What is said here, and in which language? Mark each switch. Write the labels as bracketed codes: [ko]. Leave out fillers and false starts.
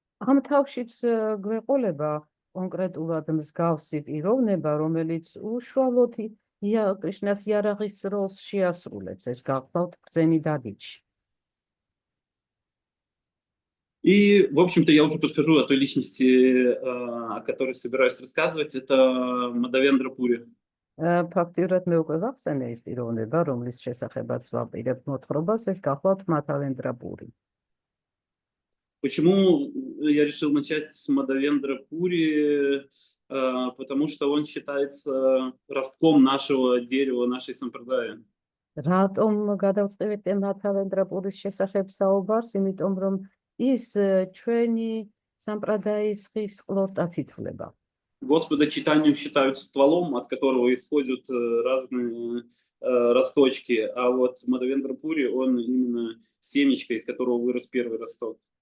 [ka] ამ თავშიც გვეყოლება კონკრეტულად მსგავსი პიროვნება, რომელიც უშუალოდ კრიშნას იარაღის როლს შეასრულებს, ეს გახლავთ ბრძენი დადიჩი. [ru] И, в общем-то, я уже подхожу о той личности, о которой собираюсь рассказывать, это Мадавендра Пури. [ka] ფაქტიურად მე უკვე ვახსენე ის პიროვნება, რომლის შესახებაც ვაპირებ მოთხრობას, ეს გახლავთ მადავენდრა პური. [ru] Почему я решил начать с Мадавендра Пури? Потому что он считается ростком нашего дерева, нашей сампрадаи. [ka] რატომ გადავწყვეტ მადავენდრა პურის შესახებ საუბარს? იმიტომ რომ ის ჩვენი სამპრადაის ხის ყლორტად ითვლება. [ru] Господа Чайтанью считают стволом, от которого исходят разные росточки, а вот Мадавендра Пури, он именно семечко, из которого вырос первый росток.